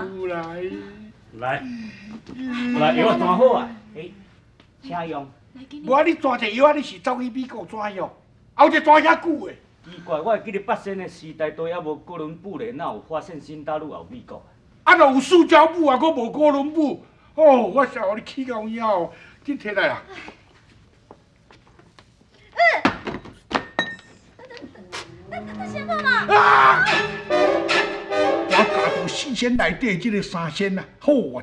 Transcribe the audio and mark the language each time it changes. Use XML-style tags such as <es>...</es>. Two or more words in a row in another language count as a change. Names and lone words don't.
<nan>来，药我抓好啊，请用。无你抓这药啊，你是走去美国抓药，后一抓遐久的。奇怪，我会记得八仙的时代都还无哥伦布咧，哪有发现新大陆后美国？啊，若有塑胶布啊，佫无哥伦布。哦，我笑你气到枵，紧摕来啦！先生嘛。啊！我家族四仙内底即个三仙啊，好啊！</nan>